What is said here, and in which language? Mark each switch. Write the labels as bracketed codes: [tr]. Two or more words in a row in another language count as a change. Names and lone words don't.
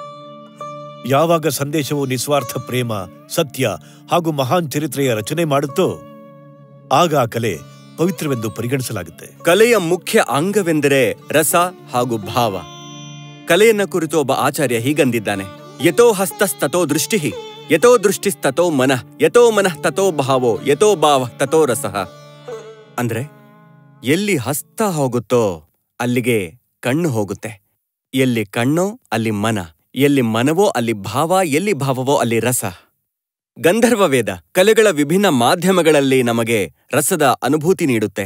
[kn] ಯಾವಾಗ ಸಂದೇಶವು ನಿಸ್ವಾರ್ಥ ಪ್ರೇಮ, ಸತ್ಯ ಹಾಗೂ ಮಹಾನ್ ಚರಿತ್ರೆಯ ರಚನೆ ಮಾಡುತ್ತೋ ಆಗ ಆ ಕಲೆ ಪವಿತ್ರವೆಂದು ಪರಿಗಣಿಸಲಾಗುತ್ತೆ. ಕಲೆಯ ಮುಖ್ಯ ಅಂಗವೆಂದರೆ ರಸ ಹಾಗೂ ಭಾವ. ಕಲೆಯನ್ನ ಕುರಿತು ಒಬ್ಬ ಆಚಾರ್ಯ ಹೀಗಂದಿದ್ದಾನೆ: [sa] ಯತೋ ಹಸ್ತಸ್ತತೋ ದೃಷ್ಟಿ, ಯತೋ ದೃಷ್ಟಿಸ್ತತೋ ಮನಃ, ಯತೋ ಮನಃ ತತೋ ಭಾವೋ, ಯತೋ ಭಾವ ತತೋ ರಸಃ. [kn] ಅಂದ್ರೆ ಎಲ್ಲಿ ಹಸ್ತ ಹೋಗುತ್ತೋ ಅಲ್ಲಿಗೆ ಕಣ್ಣು ಹೋಗುತ್ತೆ, ಎಲ್ಲಿ ಕಣ್ಣೋ ಅಲ್ಲಿ ಮನ, ಎಲ್ಲಿ ಮನವೋ ಅಲ್ಲಿ ಭಾವ, ಎಲ್ಲಿ ಭಾವವೋ ಅಲ್ಲಿ ರಸ. ಗಂಧರ್ವ ವೇದ ಕಲೆಗಳ ವಿಭಿನ್ನ ಮಾಧ್ಯಮಗಳಲ್ಲಿ ನಮಗೆ ರಸದ ಅನುಭೂತಿ ನೀಡುತ್ತೆ.